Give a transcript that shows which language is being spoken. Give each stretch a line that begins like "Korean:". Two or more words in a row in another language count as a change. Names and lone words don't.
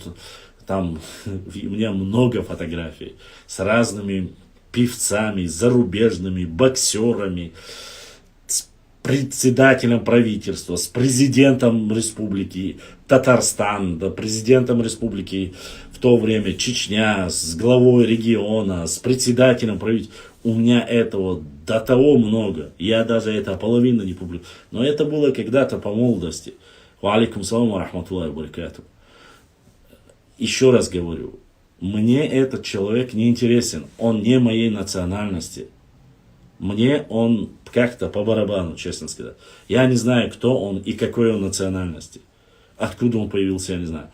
Russian: Там у меня много фотографий с разными певцами, зарубежными, боксерами, с председателем правительства, с президентом республики Татарстан, да, президентом республики в то время Чечня, с главой региона, с председателем правительства. У меня этого до того много, я даже это половину не публикую. Но это было когда-то по молодости.
Arabic: وعليكم السلام ورحمة الله وبركاته.
Russian: Еще раз говорю, мне этот человек не интересен, он не моей национальности. Мне он как-то по барабану, честно сказать. Я не знаю, кто он и какой он национальности. Откуда он появился, я не знаю.